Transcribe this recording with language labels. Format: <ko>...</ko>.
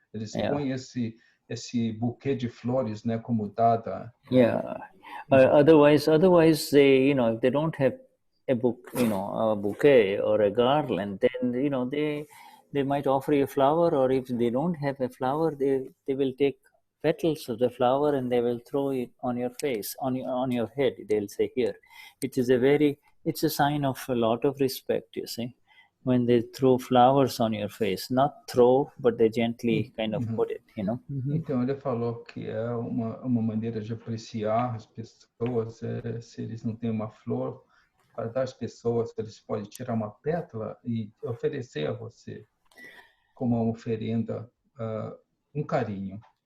<pt>Eles põem esse buquê de flores, né, como Dada.</pt> <en>Yeah. Otherwise, they, if they don't have a bouquet or a garland, then they might offer you a flower, or if they don't have a flower, they will take petals of the flower and they will throw it on your face, on your head. They'll say, "Here." It's a sign of a lot of respect, you see, when they throw flowers on your face. Not throw, but they gently kind of put it,</en> <pt>Então ele falou que é uma maneira de apreciar as pessoas, se eles não têm uma flor para dar às pessoas, eles podem tirar uma pétala e oferecer a você como uma oferenda, carinho.</pt>